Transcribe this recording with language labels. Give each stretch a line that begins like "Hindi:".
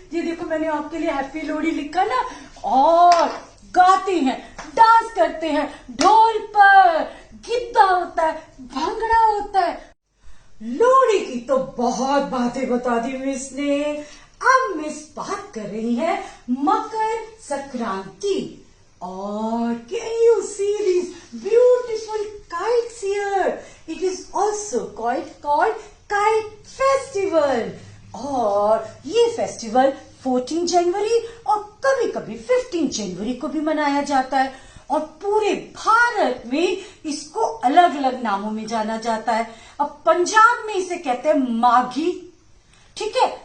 Hindi: ये देखो, मैंने आपके लिए हैप्पी लोहड़ी लिखा ना। और गाते हैं, डांस करते हैं, ढोल पर गिद्दा होता है, भांगड़ा होता है। लोहड़ी की तो बहुत बातें बता दी मिस ने। अब मिस बात कर रही है मकर संक्रांति।
English: और can you see this beautiful kites here? It is also called kite festival.
Hindi: और ये फेस्टिवल 14 जनवरी और कभी कभी 15 जनवरी को भी मनाया जाता है। और पूरे भारत में इसको अलग अलग नामों में जाना जाता है। अब पंजाब में इसे कहते हैं माघी, ठीक है।